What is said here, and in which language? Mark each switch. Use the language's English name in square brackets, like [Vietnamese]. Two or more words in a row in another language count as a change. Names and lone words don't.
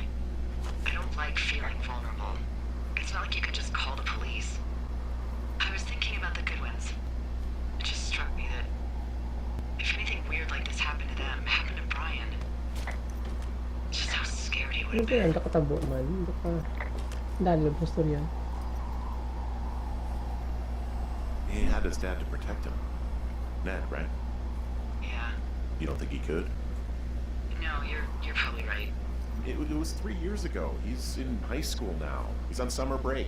[English] I don't like feeling vulnerable. It's not like you can just call the police. I was thinking about the Goodwins. It just struck me that if anything weird like this happened to them, happened to Brian, just how scared he would [Filipino] Ano [English] have [Filipino] ba yan? [English] been. [Hiligaynon] Nakatabo man. [Filipino] Hindi ka... [Hiligaynon] Dali lang storya. [English] He had his dad to protect him. Ned, right? Yeah. You don't think he could? No, you're probably right. It was 3 years ago. He's in high school now. He's on summer break.